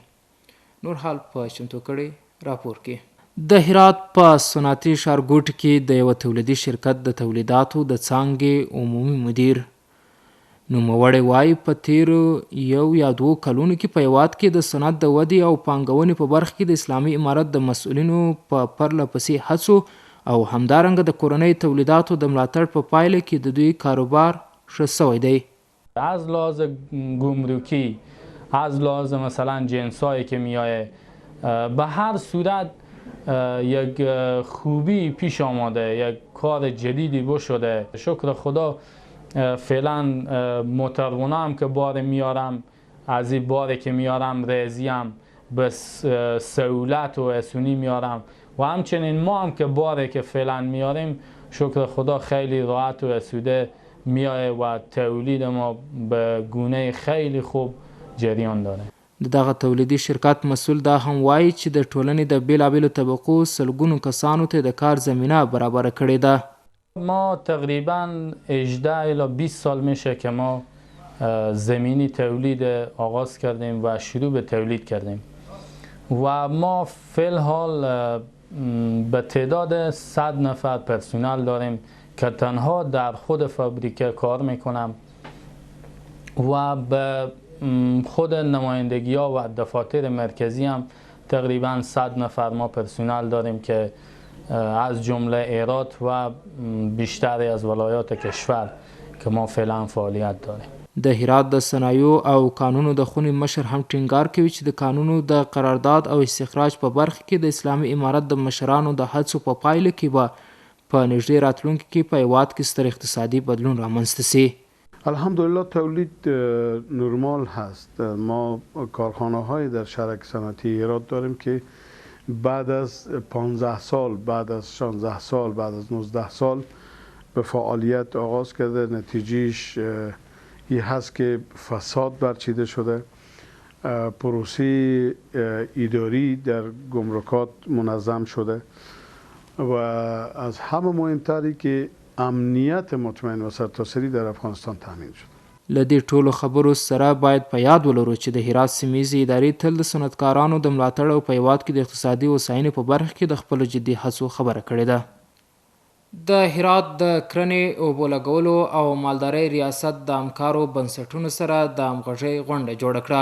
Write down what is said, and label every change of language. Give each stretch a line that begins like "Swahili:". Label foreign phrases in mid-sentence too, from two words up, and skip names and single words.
Pashto: نور حال په چمتو کړی راپور کې. د هرات په صنعتي ښارګوټي کې د یوه تولیدي شرکت د تولیداتو د څانګې عمومي مدیر نوموړی وایي په تیرو 1 یا 2 کلونو کې په هیواد کې د صنعت د ودې او پانګونې په برخه کې د اسلامي امارت د مسؤلینو په پرله پسې هڅو او همدارنګه د کورنۍ تولیداتو د ملاتړ په پایله کې د دوی کاروبار ښه سوی دی.
Persian: از لحاظ گمرکی، از لحاظ مثلا جنسایی که میایه، به هر صورت یک خوبی پیش آمده، یک کار جدیدی بشده. شکر خدا فعلا موترونه هم که بار میارم، از این باری که میارم ریزیم به سهولت و اسونی میارم و همچنین ما هم که باری که فعلا میاریم شکر خدا خیلی راحت و آسوده میایه و تولید ما به گونه خیلی خوب جریان داره.
Pashto: د دغه تولیدي شرکت مسئول دا هم وایي چې د ټولنې د بیلابیلو طبقو سلګونو کسانو ته د کار زمینه برابره کړې ده.
Persian: ما تقریبا 18 الی 20 سال میشه که ما زمینی تولید آغاز کردیم و شروع به تولید کردیم و ما فی الحال به تعداد 100 نفر پرسنل داریم که تنها در خود فابریکه کار میکنم و به خود نمایندگی ها و دفاتر مرکزی هم تقریبا 100 نفر ما پرسنل داریم که از جمله ایرات و بیشتری از ولایات کشور که ما فعلا فعالیت داریم.
Pashto: د هرات د صنایعو او کانونو د خونې مشر هم ټینګار کوي چې د کانونو د قرارداد او استخراج په برخه کې د اسلامي امارت د مشرانو د هڅو په پایله کې به په نږدې راتلونکي کې په هیواد کې ستر اقتصادي بدلون رامنځته سي.
Persian: الحمدلله تولید نرمال هست. ما کارخانه های در شهرک صنعتی هرات داریم که بعد از 15 سال، بعد از 16 سال، بعد از 19 سال به فعالیت آغاز کرده. نتیجهش این هست که فساد برچیده شده، پروسه اداری در گمرکات منظم شده و از همه مهمتری که امنیت مطمئن و سرتاسری در افغانستان تامین شد.
Pashto: له دې ټولو خبرو سره باید په یاد ولرو چې د هرات سیمې ادارې تل د صنعتکارانو د ملاتړ او په هیواد کې د اقتصادي هوساینې په برخه کې د خپلو جدي هڅو خبره کړې ده. د هرات د کرنې اوبو لګولو او مالدارۍ ریاست د همکارو بنسټونو سره د همغږۍ غونډه جوړه کړه.